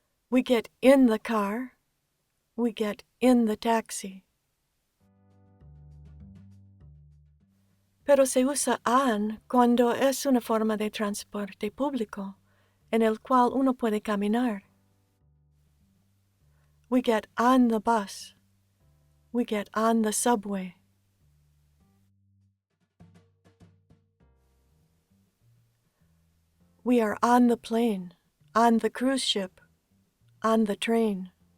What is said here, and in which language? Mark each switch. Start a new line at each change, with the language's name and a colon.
English: We get in the car, we get in the taxi.
Spanish: Pero se usa on cuando es una forma de transporte público en el cual uno puede caminar.
English: We get on the bus, we get on the subway. We are on the plane, on the cruise ship, on the train.